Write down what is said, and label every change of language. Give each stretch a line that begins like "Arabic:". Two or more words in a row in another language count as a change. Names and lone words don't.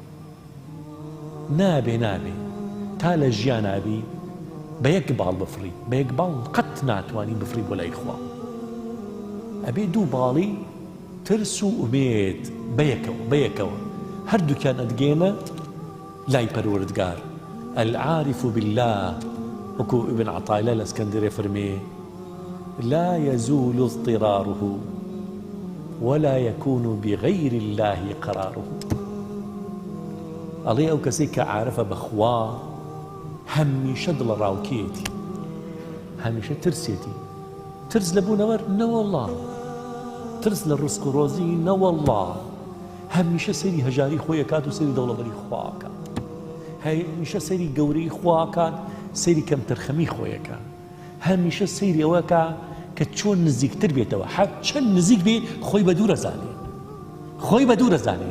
Central Kurdish: نابێ تا لە ژیانابی بە یەک باڵ بفڕی، بە یەک باڵ قەت ناتوانی بفڕی بۆ لای خوا. ئەبێ دوو باڵی ترس و ئومێد بەیەکەوە هەردووکیان ئەدگێنە لای پەروەردگار.
Arabic: العارف بالله
Central Kurdish: وەکو ابن عەطایلە لە ئەسکەندەرێ فەرمێ
Arabic: لا يزول اضطراره ولا يكون بغير الله قراره.
Central Kurdish: ئەڵێ ئەو کەسەی کە عارفە بەخوا هەمیشە دڵە ڕاوکێتی، هەمیشە ترسێتی. ترس لە بوونەوەر نەوەڵڵا، ترس لە ڕزق و ڕۆزی نەوەڵڵا، هەمیشە سەیری هەژاری خۆیەکات و سەیری دەوڵەبەری خواکات، هەمیشە سەیری گەورەی خواکات، سەیری کەمتەرخەمی خۆیەکە، هەمیشە سەیری ئەوەکە کە چۆن نزیکتر بێتەوە، هەر چەند نزیک بێ خۆی بە دوور ئەزانێ، خۆی بە دوور ئەزانێ.